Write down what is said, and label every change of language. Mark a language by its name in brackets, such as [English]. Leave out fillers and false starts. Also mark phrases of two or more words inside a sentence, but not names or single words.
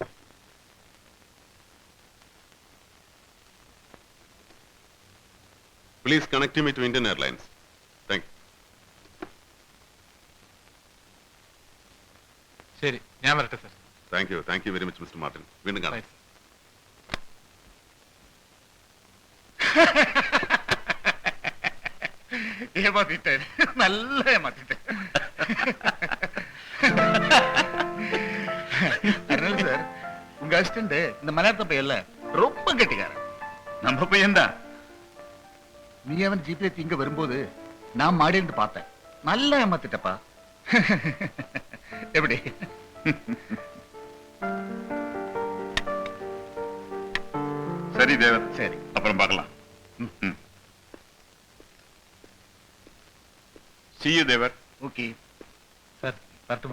[English] Please connect me to Indian Airlines. Thank you. [Malayalam] ശരി, ഞാൻ വരട്ടെ സർ. [English] Thank you very much Mister Martin. [Malayalam] വീണ്ടും കാണാം. [Tamil] ஏமாத்திட்டேன், நல்ல ஏமாத்திட்டேன். அதனால சார், உங்க அசிஸ்டன்ட் இந்த மலையாளத்த பையன்ல ரொம்ப கெட்டிக்காரன். நம்ம பையன் தான். நீ அவன் ஜிபே இங்க வரும்போது நான் மாடிருந்து பார்த்தேன். நல்லா ஏமாத்திட்டப்பா. எப்படி? சரி தேவர், சரி, அப்புறம் பார்க்கலாம். [English] See you தேவர். [Tamil] ஓகே சார் வரட்டுமா.